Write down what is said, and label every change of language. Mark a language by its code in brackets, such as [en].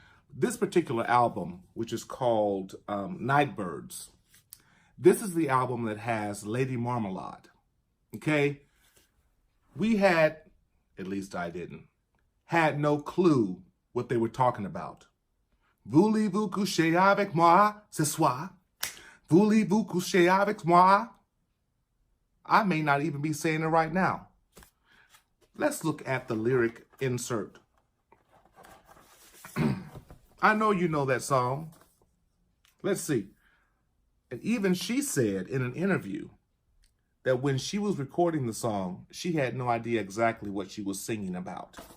[en] This particular album, which is called Nightbirds, this is the album that has Lady Marmalade, okay? We had, at least I didn't, had no clue what they were talking about. [fr] Voulez-vous coucher avec moi ce soir? Voulez-vous coucher avec moi? [en] I may not even be saying it right now. Let's look at the lyric insert. I know you know that song. Let's see. And even she said in an interview that when she was recording the song, she had no idea exactly what she was singing about.